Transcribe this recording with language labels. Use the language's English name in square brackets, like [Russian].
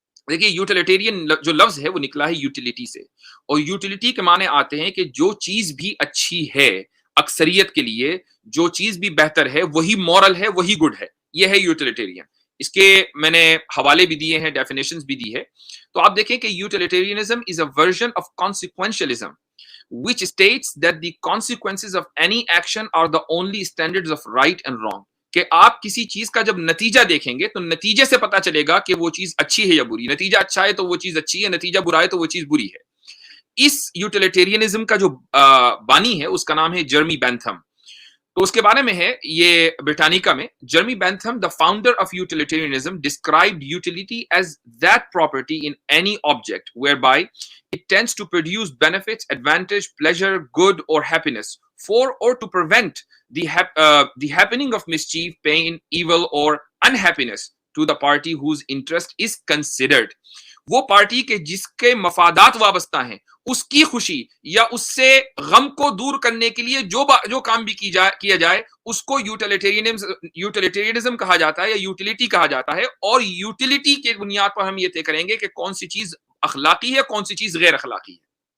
[Urdu] دیکھیے, یوٹیلیٹیرین جو لفظ ہے وہ نکلا ہے یوٹیلیٹی سے, اور یوٹیلیٹی کے معنی آتے ہیں کہ جو چیز بھی اچھی ہے اکثریت کے لیے, جو چیز بھی بہتر ہے وہی مورل ہے, وہی گڈ ہے. یہ ہے یوٹیلیٹیرین. اس کے میں نے حوالے بھی دیے ہیں, ڈیفینیشنز بھی دی ہے. تو آپ دیکھیں کہ [English] Utilitarianism is a version of consequentialism which states that the consequences of any action are the only standards of right and wrong. [Urdu] کہ آپ کسی چیز کا جب نتیجہ دیکھیں گے تو نتیجے سے پتا چلے گا کہ وہ چیز اچھی ہے یا بری. نتیجہ اچھا ہے تو وہ چیز اچھی ہے, نتیجہ برا ہے تو وہ چیز بری ہے. اس یوٹیلیٹیرینزم کا جو بانی ہے اس کا نام ہے جرمی بینتھم. تو اس کے بارے میں ہے یہ برٹانیکا میں. [English] Jeremy Bentham, the founder of utilitarianism, described utility as that property in any object whereby it tends to produce benefits, advantage, pleasure, good or happiness for or to prevent the happening of mischief, pain, evil or unhappiness to the party whose interest is considered. [Urdu] وہ party کے جس کے مفادات وابستہ ہیں اس کی خوشی یا اس سے غم کو دور کرنے کے لیے جو کام بھی کیا جائے اس کو یوٹیلیٹیرینزم کہا جاتا ہے یا یوٹیلیٹی کہا جاتا ہے. اور یوٹیلیٹی کے بنیاد پر ہم یہ طے کریں گے کہ کون سی چیز اخلاقی ہے, کون سی چیز غیر اخلاقی ہے.